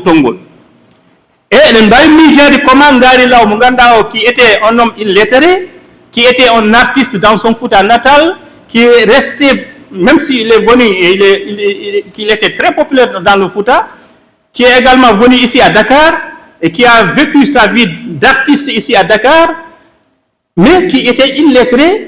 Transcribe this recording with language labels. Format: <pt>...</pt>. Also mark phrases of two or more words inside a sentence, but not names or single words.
<fr>tonngol et</fr> <ff>eɗen mbawi miijade</ff> <fr>comment</fr> <ff>ngaari law mo ganduɗa o</ff> <fr>qui était un homme illettré, qui était un artiste dans son Fouta natal, qui est resté, même s'il est venu et qu'il était très populaire dans le Fouta, qui est également venu ici à Dakar et qui a vécu sa vie d'artiste ici à Dakar, mais qui était illettré.</fr>